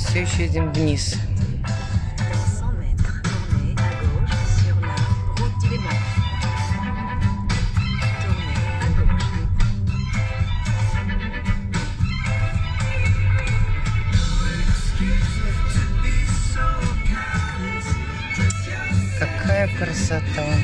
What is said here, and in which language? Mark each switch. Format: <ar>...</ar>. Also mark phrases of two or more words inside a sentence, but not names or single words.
<ru>Еще едем вниз.</ru> <fr>100 mètres, tournez à gauche sur la route d'Illémac. Tournez à gauche.</fr> <ru>Какая красота.</ru>